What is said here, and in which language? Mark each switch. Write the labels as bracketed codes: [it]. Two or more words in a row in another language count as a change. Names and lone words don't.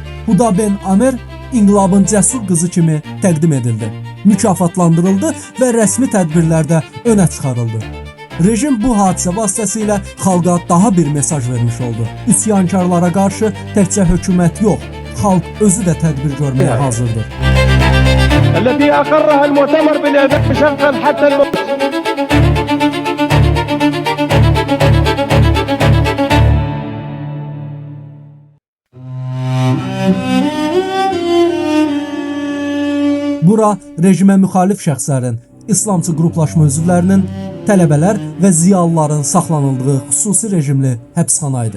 [az] Huda Ben Amer inqilabın cəsur qızı kimi təqdim edildi, mükafatlandırıldı və rəsmi tədbirlərdə önə çıxarıldı. Rejim bu hadisə vasitəsilə xalqa daha bir mesaj vermiş oldu. Üsyankarlara qarşı təkcə hökumət yox, xalq özü də tədbir görməyə hazırdır. [ar] التي أقرها المؤتمر بالإعدام مشغل حتى الموت. [az] Bura rejimə müxalif şəxslərin, İslamçı qruplaşma üzvlərinin, tələbələr və ziyalıların saxlanıldığı xüsusi rejimli həbsxana idi.